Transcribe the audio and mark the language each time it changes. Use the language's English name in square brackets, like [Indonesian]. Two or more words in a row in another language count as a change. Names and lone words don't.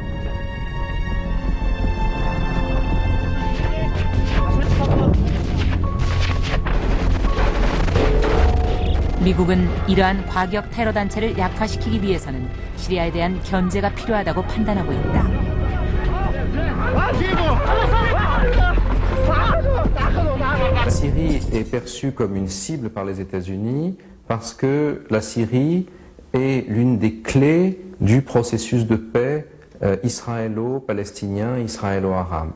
[Korean] 미국은 이러한 과격 테러 단체를 약화시키기 위해서는 시리아에 대한 견제가 필요하다고 판단하고 있다. [French] La Syrie est perçue comme une cible par les États-Unis parce que la Syrie est l'une des clés du processus de paix israélo-palestinien, israélo-arabe.